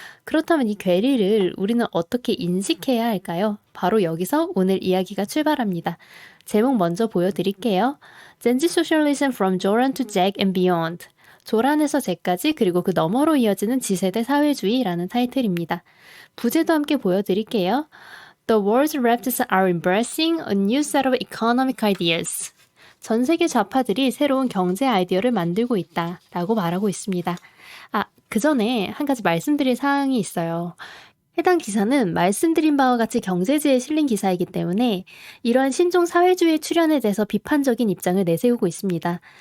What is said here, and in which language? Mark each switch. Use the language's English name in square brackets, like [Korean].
[Korean] 그렇다면 이 괴리를 우리는 어떻게 인식해야 할까요? 바로 여기서 오늘 이야기가 출발합니다. 제목 먼저 보여드릴게요. 젠지 소셜리즘 from 조란 to 잭 and beyond. 조란에서 잭까지 그리고 그 너머로 이어지는 지세대 사회주의라는 타이틀입니다. 부제도 함께 보여드릴게요. [English] The world's leftists are embracing a new set of economic ideas. [Korean] 전 세계 좌파들이 새로운 경제 아이디어를 만들고 있다 라고 말하고 있습니다. 그 전에 한 가지 말씀드릴 사항이 있어요. 해당 기사는 말씀드린 바와 같이 경제지에 실린 기사이기 때문에 이러한 신종 사회주의 출현에 대해서 비판적인 입장을 내세우고 있습니다.